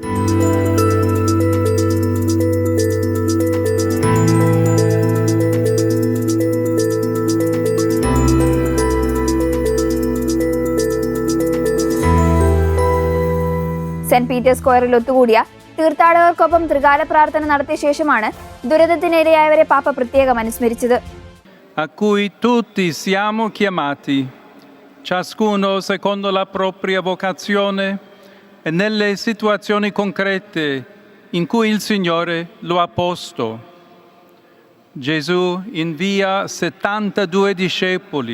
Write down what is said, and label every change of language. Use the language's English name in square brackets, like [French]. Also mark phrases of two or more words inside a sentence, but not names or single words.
[Malayalam] സെന്റ് പീറ്റേഴ്സ് സ്ക്വയറിൽ ഒത്തുകൂടിയ തീർത്ഥാടകർക്കൊപ്പം ത്രികാല പ്രാർത്ഥന നടത്തിയ ശേഷമാണ് ദുരന്തത്തിനിരയായവരെ പാപ്പ പ്രത്യേകം അനുസ്മരിച്ചത്. [Italian] A cui tutti siamo chiamati, ciascuno secondo la propria vocazione e nelle situazioni concrete in cui il Signore lo ha posto. Gesù invia 72 discepoli.